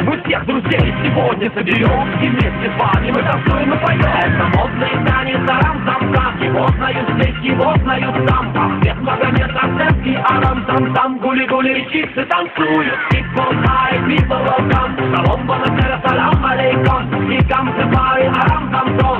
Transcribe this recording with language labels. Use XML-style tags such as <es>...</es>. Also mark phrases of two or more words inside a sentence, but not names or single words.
<ru>Мы всех друзей сегодня соберем, и вместе с вами мы танцуем и поем. Это модный танец арам-зам-зам, его знают здесь, его знают там. Ахмед Магомед Арцевский, арам-зам-зам, гули-гули, чипсы танцуют.</ru> <en>People high, people welcome, салом бонасера,</en> <ar>السلام عليكم,</ar> <en>и come to party,</en> <ru>арам-зам-зам.</ru>